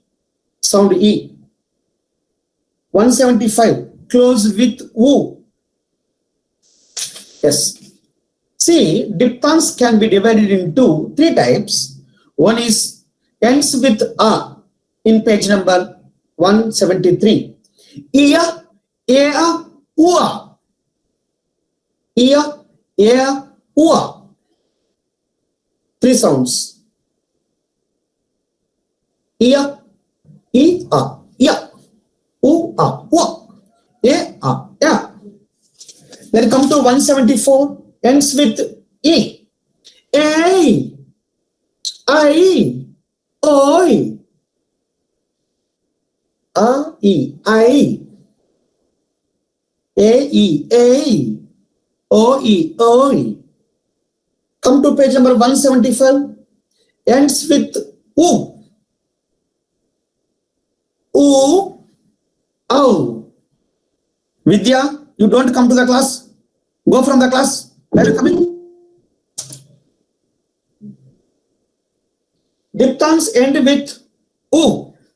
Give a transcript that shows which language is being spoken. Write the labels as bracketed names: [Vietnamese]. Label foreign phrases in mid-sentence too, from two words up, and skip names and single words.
[English] Sound e. 175. Close with u. Yes. See, diphthongs can be divided into 3 types. One is ends with a in page number 173. Ia, ea, ua. Ia, ea, ua. 3 sounds. Ia, ia, ia. Ua, ua. Ea, ea. Then come to 174. Ends with e. Ei, ai, oi. Ai. Ei. Oi, oi. Come to page number 175. Ends with u. Ow. Vidya, you don't come to the class. Go from the class. Where are you coming? Diphthongs end with u.